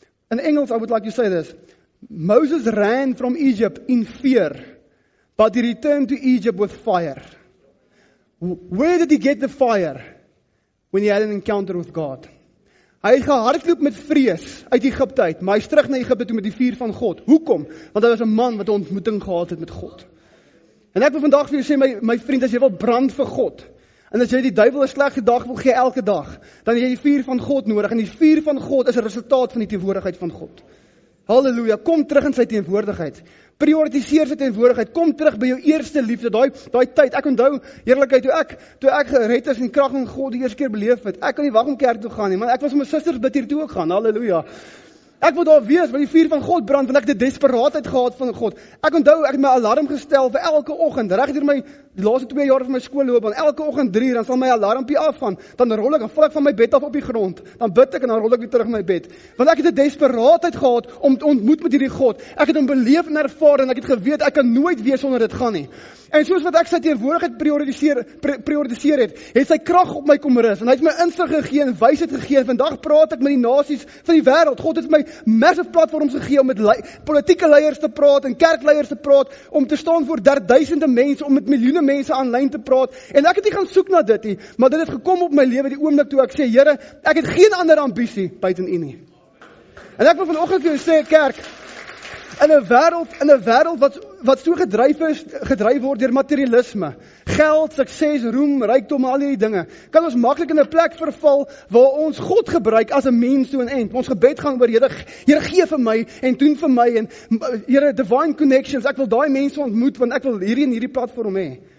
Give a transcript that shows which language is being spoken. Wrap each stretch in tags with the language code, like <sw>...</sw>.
<af>In Engels</af> <en>I would like to say this. Moses ran from Egypt in fear, but he returned to Egypt with fire. Where did he get the fire? When he had an encounter with God.</en> <af>Hy het gehardloop met vrees uit Egipte uit, maar hy is terug na Egipte toe met die vuur van God. Hoekom? Want hy was 'n man wat 'n ontmoeting gehad het met God. En ek wil vandag vir jou sê, my vriend, as jy wil brand vir God, en as jy die duiwel 'n slegte dag wil gee elke dag, dan het jy die vuur van God nodig, en die vuur van God is 'n resultaat van die teenwoordigheid van God. Halleluja, kom terug in sy teenwoordigheid. Prioritiseer sy teenwoordigheid. Kom terug by jou eerste liefde, daai tyd. Ek onthou, heerlikheid, toe ek gered is en die krag van God die eerste keer beleef het. Ek kan nie wag om kerk toe gaan nie, maar ek was met my susters bid hier toe ook gaan. Halleluja. Ek wil daar wees, waar die vuur van God brand, want ek het die desperaatheid gehad van God. Ek onthou, ek het my alarm gestel vir elke oggend, reg deur die laaste 2 jaar van my skoolloopbaan, elke oggend 3 uur, dan sal my alarmpie afgaan, dan rol ek, dan val ek van my bed af op die grond, dan bid ek en dan rol ek weer terug in my bed. Want ek het 'n desperaatheid gehad om te ontmoet met hierdie God. Ek het hom beleef en ervaar en ek het geweet, ek kan nooit weer sonder dit gaan nie. En soos wat ek sy teenwoordigheid prioritiseer het sy krag op my kom rus, en hy het my insig gegee en wysheid gegee, en vandag praat ek met die nasies van die wêreld. God het my</af> <en>massive platforms</en> <af>gegee om met politieke leiers te praat en kerkleiers te praat, om te staan voor duisende mense, om met miljoene mense aanlyn te praat, en ek het nie gaan soek na dit nie, maar dit het gekom op my lewe die oomblik toe ek sê, Here, ek het geen ander ambisie buiten U nie. En ek wil vanoggend vir jou sê, kerk, in 'n wêreld wat so gedryf word deur materialisme, geld, sukses, roem, rykdom, al hierdie dinge, kan ons maklik in 'n plek verval waar ons God gebruik as 'n</af> <en>means to an end.</en> <af>Ons gebed gaan oor, Here, gee vir my en doen vir my, en Here,</af> <en>divine connections,</en> <af>ek wil daai mense ontmoet, want ek wil hierdie platform hê.</af>